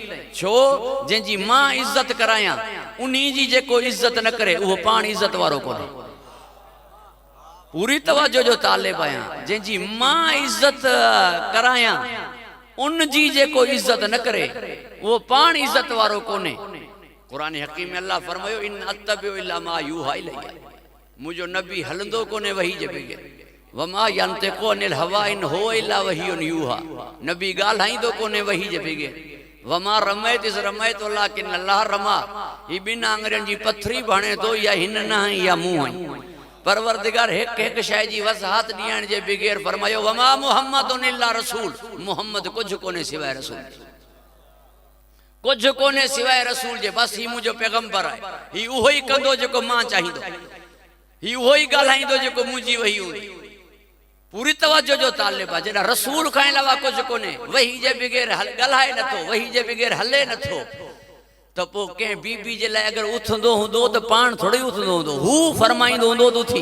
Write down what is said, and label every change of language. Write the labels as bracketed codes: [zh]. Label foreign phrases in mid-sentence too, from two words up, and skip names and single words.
[sd] छो जंहिंजी मां इज़्ज़त करायां उन्हीं जी जेको इज़्ज़त न करे उहो पाण इज़्ज़त वारो कोन्हे। पूरी तवज्जो जो तालिब आहियां। जंहिंजी मां इज़्ज़त करायां उन जी जेको इज़्ज़त न करे उहो पाण इज़्ज़त वारो कोन्हे। क़ुरान हकीम में अल्लाह फरमायो [ar] إن أتبع إلا ما يوحى إلي, [sd] मुंहिंजो नबी हलंदो कोन्हे वही जे बग़ैर। [ar] وما ينطق عن الهوى إن هو إلا وحي يوحى, [sd] नबी ॻाल्हाईंदो कोन्हे वही जे बग़ैर। [ar] وما رميت إذ رميت ولكن الله رمى. [sd] ही ॿिनि आङुरियुनि जी पथरी बि हणे थो, या हिन न हई या मूं हई। परवरदिगार हिकु हिकु शइ जी वज़ाहत ॾियण जे बग़ैर फरमायो [ar] وما محمد إلا رسول, [sd] मुहम्मद कुझु कोन्हे सिवाय रसूल, कुझु कोन्हे सिवाय रसूल जे। बसि ही मुंहिंजो पैगंबर आहे, ही उहो ई कंदो जेको मां चाहींदो, ही उहो ई ॻाल्हाईंदो जेको मुंहिंजी वही हूंदी। पूरी तवज्जो जो तालिब आहे। जॾहिं रसूल खां अलावा कुझु कोन्हे, वही जे बग़ैर ॻाल्हाए नथो, वही जे बग़ैर हले नथो, त पोइ कंहिं बीबी जे लाइ अगरि उथंदो हूंदो त पाण थोरी उथंदो हूंदो, हू फरमाईंदो हूंदो त उथी।